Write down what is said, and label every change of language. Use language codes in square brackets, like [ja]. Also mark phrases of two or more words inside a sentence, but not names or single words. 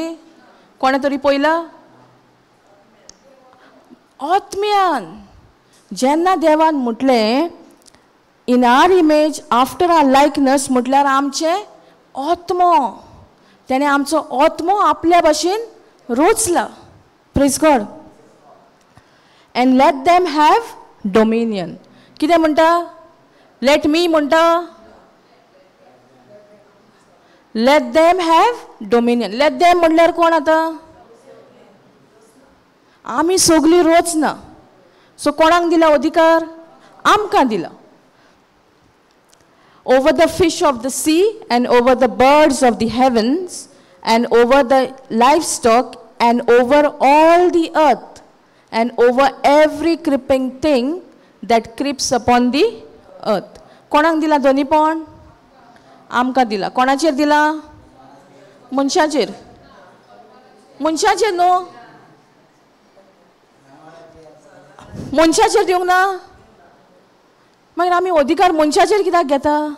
[kok] कोणे तरी पयला? आत्म्यान. जेन्ना देवान म्हटलें [en] in our image after our likeness [kok] म्हटल्यार आमचे आत्मो. तेणें आमचो आत्मो आपल्या भाशेन रचला. [en] praise God. and let them have dominion. [kok] कितें म्हणटा? [en] let me म्हणटा let them have dominion. let them [kok] म्हटल्यार कोण आतां? आमी सगळीं रचना. सो कोणाक दिला अधिकार? आमकां दिला. [en] Over the fish of the sea and over the birds of the heavens and over the livestock and over all the earth and over every creeping thing that creeps upon the earth. [kok] कोणाक दिला दोनी पण? आमकां दिला. कोणाचेर दिला? मनशाचेर. मनशाचेर न्हू. मनशाचेर दिवंक ना. मागीर आमी अधिकार मनशाचेर कित्याक घेता?